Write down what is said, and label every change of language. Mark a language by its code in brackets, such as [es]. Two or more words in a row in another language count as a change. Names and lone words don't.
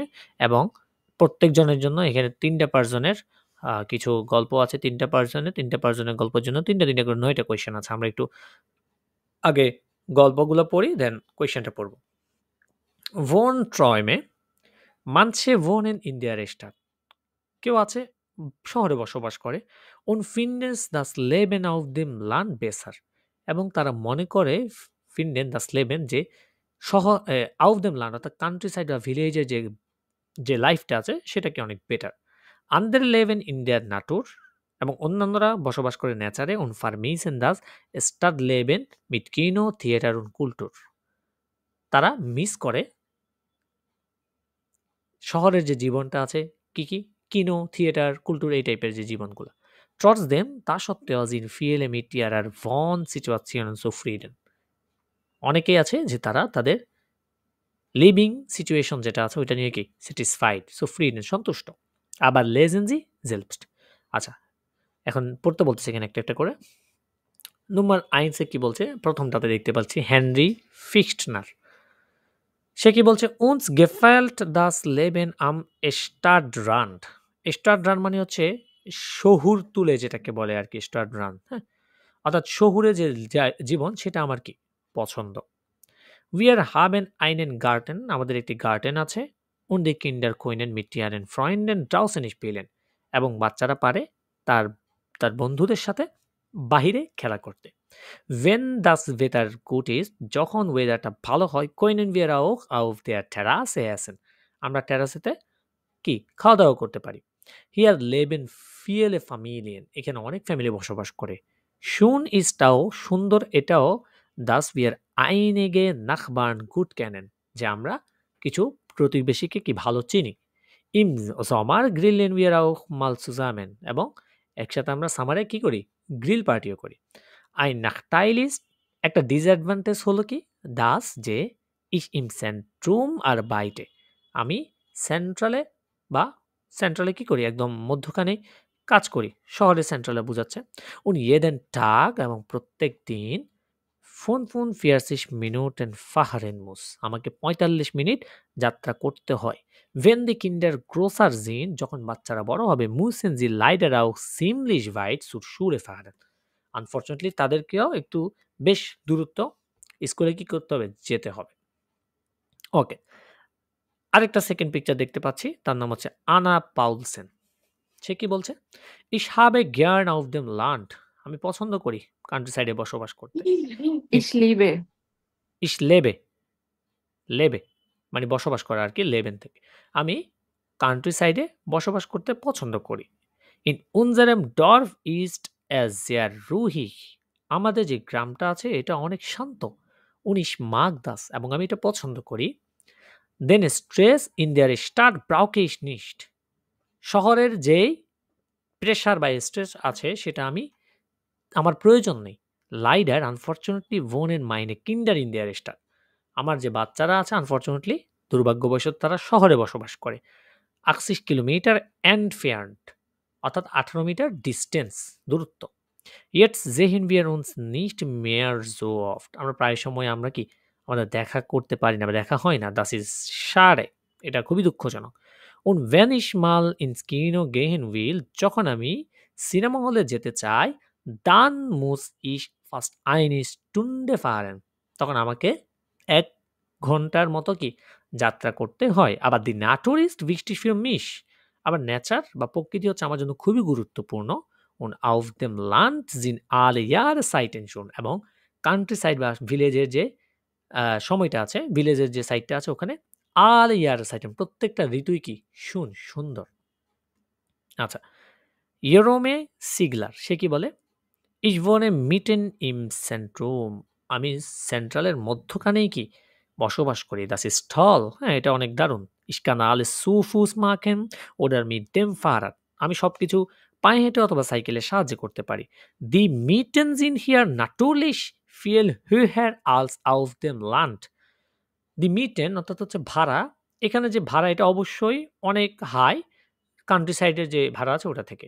[bn] এবং প্রত্যেকজনের জন্য এখানে 3টা পার্সনের কিছু গল্প আছে। 3টা পার্সনের গল্পের জন্য 3টা করে 9টা কোয়েশ্চেন আছে। আমরা একটু আগে গল্পগুলো পড়ি, দেন কোয়েশ্চেনটা পড়ব। [de] Von Träume manche wohnen in der Stadt, [bn] কেউ আছে শহরে বসবাস করে। [de] und finden das Leben auf dem Land besser, [bn] এবং তারা মনে করে [de] finden das Leben [bn] যে [de] auf dem Land [bn] অর্থাৎ কান্ট্রি সাইড বা ভিলেজের যে লাইফটা আছে সেটাকে অনেক বেটার। [de] andere leben in der Natur, [bn] এবং অন্যান্যরা বসবাস করে নেচারে। [de] und vermissen das Stadtleben mit Kino, Theater und Kultur, [bn] তারা মিস করে শহরের যে জীবনটা আছে, কি কিনো, থিয়েটার, কুলটুর, এই টাইপের যে জীবনগুলো। ট্রটসদেম তা সত্ত্বেও [de] sind viele mit ihrer Wohnsituation zufrieden, [bn] অনেকেই আছে যে তারা তাদের লিভিং সিচুয়েশন যেটা আছে ওইটা নিয়ে কি স্যাটিসফাইড, সুফ্রিডেন সন্তুষ্ট। [de] Aber lesen Sie selbst. [bn] আচ্ছা, এখন পড়তে বলতেছে এখানে একটা করে। [de] Nummer eins [bn] কি বলছে? প্রথমটাতে দেখতে পাচ্ছি হেনরি ফিক্সটনার। সে কি বলছে? [de] uns gefällt das Leben am Stadtrand, [bn] স্টাডরান্ড মানে হচ্ছে শহুর তুলে যেটাকে বলে আর কি স্টাডরান্ড, হ্যাঁ, অর্থাৎ শহুরে যে জীবন সেটা আমার কি পছন্দ। [de] Wir haben einen Garten, [bn] আমাদের একটি গার্ডেন আছে। [de] Und die Kinder können mit ihren Freunden draußen spielen. [bn] এবং বাচ্চারা পারে তার তার বন্ধুদের সাথে বাহিরে খেলা করতে। [de] Wenn das Wetter gut ist, [bn] যখন ওয়েদারটা ভালো হয়, [de] können wir auch auf der Terrasse essen. [bn] আমরা টেরাসেতে কি খাওয়া-দাওয়া করতে পারি। [de] Hier leben viele Familien. [bn] এখানে অনেক ফ্যামিলি বসবাস করে। [de] Schön ist auch, [bn] সুন্দর এটাও, [de] dass wir einige Nachbarn gut kennen. [bn] যে আমরা কিছু প্রতিবেশীকে কি ভালো চিনি। [de] Im Sommer grillen wir auch mal zusammen. [bn] এবং একসাথে আমরা সামারে কি করি? গ্রিল পার্টিও করি। [de] Ein Nachteil ist, [bn] একটা ডিসঅ্যাডভান্টেজ হলো কি? [de] Das যে ich im Zentrum arbeite. [bn] আমি সেন্ট্রালে বা সেন্ট্রালে কি করি? একদম মধ্যখানে কাজ করি। শহরের সেন্ট্রালে বোঝাচ্ছে। [de] Und jeden Tag [bn] এবং প্রত্যেক দিন [de] 45 Minuten fahren muss. [bn] আমাকে 45 মিনিট যাত্রা করতে হয়। [de] Wenn die Kinder größer sind, [bn] যখন বাচ্চারা বড় হবে, [de] müssen sie leider auch ziemlich weit zur Schule fahren. [bn] Unfortunately তাদেরকেও একটু বেশ দূরত্ব স্কুলে কি করতে হবে? যেতে হবে। ওকে। আরেকটা সেকেন্ড পিকচার দেখতে পাচ্ছি। তার নাম হচ্ছে আনা পাউলসেন। সে কি বলছে? [de] Ich habe gern auf dem Land. আমি পছন্দ করি কান্ট্রি সাইডে বসবাস করতে। Ich liebe. Ich lebe. [bn] লেবে মানে বসবাস করা আর কি, লেবেন থেকে। আমি কান্ট্রি সাইডে বসবাস করতে পছন্দ করি। [de] In unserem Dorf ist es sehr ruhig. [bn] আমাদের যে গ্রামটা আছে এটা অনেক শান্ত। [de] Und ich mag das. [bn] এবং আমি এটা পছন্দ করি। [de] Den Stress in der Stadt brauche ich nicht. [bn] শহরের যেই প্রেশার বা স্ট্রেস আছে সেটা আমার প্রয়োজন নেই। [de] Leider unfortunately wohnen meine Kinder in der Stadt. [bn] আমার যে বাচ্চারা আছে আনফরচুনেটলি দুর্ভাগ্যবশত তারা শহরে বসবাস করে। 80 কিলোমিটার entfernt, অর্থাৎ 18 মিটার ডিস্টেন্স, দূরত্ব। [de] Jetzt sehen wir uns nicht mehr so oft. [bn] আমরা প্রায় সময় আমরা কি আমাদের দেখা করতে পারি না বা দেখা হয় না। [de] Das ist schade. [bn] এটা খুবই দুঃখজনক। [de] Und wenn ich mal ins Kino gehen will, [bn] যখন আমি সিনেমা হলে যেতে চাই, [de] dann muss ich fast eine Stunde fahren. [bn] তখন আমাকে 1 ঘন্টার মতো কি যাত্রা করতে হয়। [de] আবার die Natur ist wichtig für mich. [bn] আবার নেচার বা প্রকৃতি হচ্ছে আমার জন্য খুবই গুরুত্বপূর্ণ। [de] Und auf dem Land sind alle Jahreszeiten schon. [bn] এবং কান্ট্রি সাইড বা ভিলেজের যে সময়টা আছে, ভিলেজের যে সাইডটা আছে ওখানে [de] alle Jahreszeiten, [bn] প্রত্যেকটা ঋতুই কি সুন্দর। আচ্ছা, ইয়েরোমে সিগলার সে কি বলে? [de] Ich wohne mitten im Zentrum. [bn] আমি সেন্ট্রালের মধ্যখানেই কি বসবাস করি। [de] Das ist toll. [bn] হ্যাঁ, এটা অনেক দারুণ। [de] Ich kann alles zu Fuß machen oder mit dem Fahrrad. [bn] আমি সবকিছু পায়ে হেঁটে অথবা সাইকেলে সাহায্য করতে পারি। [de] Die Mieten sind hier natürlich viel höher als auf dem Land. Die Mieten [bn] অর্থাৎ হচ্ছে ভাড়া। এখানে যে ভাড়া এটা অবশ্যই অনেক হাই কান্ট্রি সাইডের যে ভাড়া আছে ওটা থেকে।